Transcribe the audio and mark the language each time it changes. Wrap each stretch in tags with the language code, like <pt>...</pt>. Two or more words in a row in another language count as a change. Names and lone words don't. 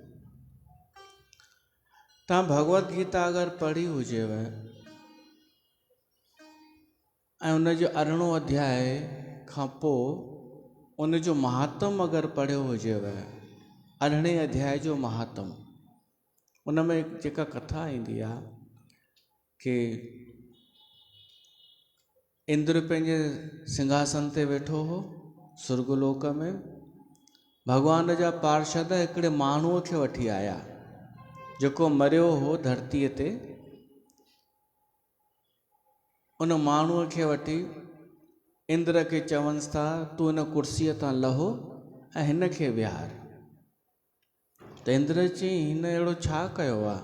<sd>तव्हां भगवत गीता अगरि पढ़ी हुजेव ऐं उन जो 18 अध्याय खां पोइ उन जो महात्म अगरि पढ़ियो हुजेव, 18 अध्याय जो महात्म, उन में जेका कथा ईंदी आहे कि इंद्र पंहिंजे सिंहासन ते वेठो हो सुर्गलोक में। भगवान जा पार्षद हिकिड़े माण्हूअ खे वठी आया जेको मरियो हो धरतीअ ते। उन माण्हूअ खे वठी इंद्र खे चवनिसि था तूं हिन कुर्सीअ तां लहो ऐं हिन खे विहार। त इंद्र चई हिन अहिड़ो छा कयो आहे?</sd>